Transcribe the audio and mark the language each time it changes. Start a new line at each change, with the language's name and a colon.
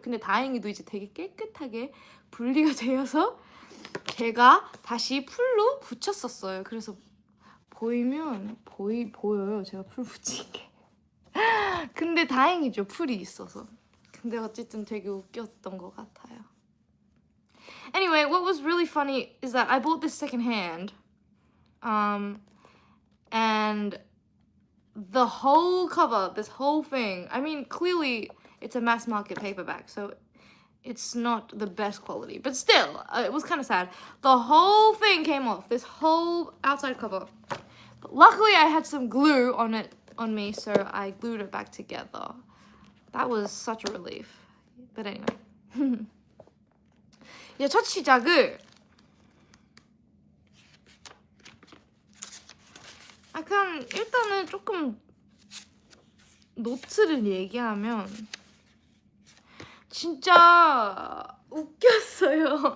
Korean: 근데 다행히도 이제 되게 깨끗하게 분리가 되어서 제가 다시 풀로 붙였었어요. 그래서 보여요. 제가 풀 붙인 게. 근데 다행이죠. 풀이 있어서. 근데 어쨌든 되게 웃겼던 것 같아요.
English: Anyway, what was really funny is that I bought this secondhand, and the whole cover, this whole thing, I mean, clearly it's a mass market paperback, so it's not the best quality, but still, it was kind of sad. The whole thing came off, this whole outside cover. But luckily, I had some glue on me, so I glued it back together. That was such a relief. But anyway.
Korean: 이제 첫 시작을 약간 일단은 조금 노트를 얘기하면 진짜 웃겼어요.